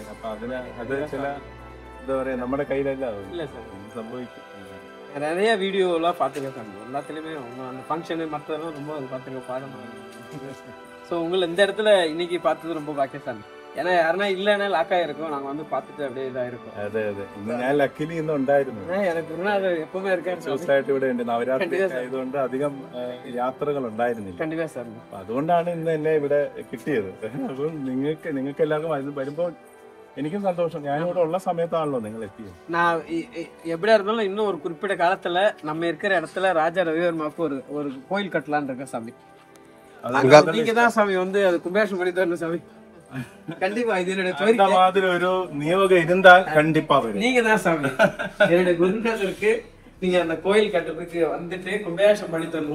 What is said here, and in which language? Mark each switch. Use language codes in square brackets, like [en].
[ml] അപ്പൊ അതിന് അത് ചില എന്താ പറയാ നമ്മുടെ കയ്യിലല്ല സംഭവിക്കും. [ta] நிறைய வீடியோலாம் பார்த்துருக்கேன் சாமி, எல்லாத்துலேயுமே அந்த ஃபங்க்ஷனு மற்றதெல்லாம் ரொம்ப பார்த்துருக்கேன், பாடம். ஸோ உங்களை இந்த இடத்துல இன்னைக்கு பார்த்தது ரொம்ப பாக்கியம் சாமி. ஏன்னா யாருன்னா இல்லைன்னா லாக் ஆயிருக்கும், நாங்கள் வந்து பார்த்துட்டு அப்படியே இதாயிருக்கும். [ml] അതെ അതെ, ഞാൻ ലക്കിലി ഇന്ന് ഉണ്ടായിരുന്നു. [ta] எனக்கு அது எப்பவுமே இருக்கேன் [ml] ദിവസമായിട്ട് ഇവിടെ ഉണ്ട്. നവരാത്രി ആയതുകൊണ്ട് അധികം യാത്രകൾ ഉണ്ടായിരുന്നില്ല. [ta] കണ്ടിപ്പാ സാർ. [ml] അതുകൊണ്ടാണ് ഇന്ന് എന്നെ ഇവിടെ കിട്ടിയത്. അപ്പം നിങ്ങൾക്ക് എല്ലാവർക്കും വരുമ്പോൾ എനിക്കും സന്തോഷം. ഞാനിവിടെ ഉള്ള സമയത്താണല്ലോ നിങ്ങൾ എത്തിയത്. [ta] நான் எப்படியா இருந்தாலும் இன்னும் ஒரு குறிப்பிட்ட காலத்துல நம்ம இருக்கிற இடத்துல ராஜா ரவிவர்மாவுக்கு ஒரு கோயில் கட்டலான்னு இருக்கேன் சாமி. நீங்க தான் சாமி வந்து அது கும்பாபிஷேகம் பண்ணி தரணும் சாமி. கண்டிப்பா இது என்னோட அந்த மாதிரி ஒரு நியோகம் இருந்தால் கண்டிப்பா வரும். நீங்க தான் சாமி என்னோட குருநாதருக்கு நீங்க அந்த கோயில் கட்டுறதுக்கு வந்துட்டு கும்பாபிஷேகம் பண்ணி தரணும்.